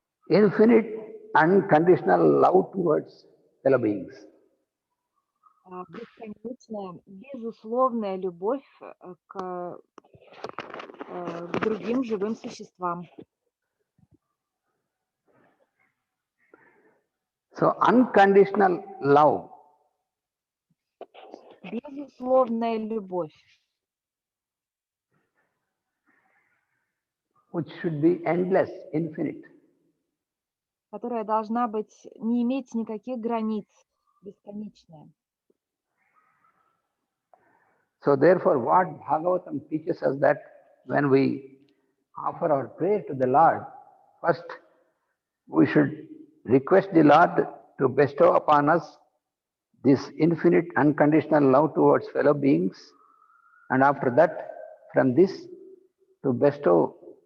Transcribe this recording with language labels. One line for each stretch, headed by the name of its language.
English: Infinite unconditional love towards fellow beings.
Russian: Бесконечная, безусловная любовь к другим живым существам.
English: So unconditional love,
Russian: Безусловная любовь,
English: which should be endless, infinite.
Russian: которая должна быть, не иметь никаких границ, бесконечная.
English: So therefore what Bhagavatam teaches us that when we offer our prayer to the Lord, first we should request the Lord to bestow upon us this infinite unconditional love towards fellow beings, and after that, from this, to bestow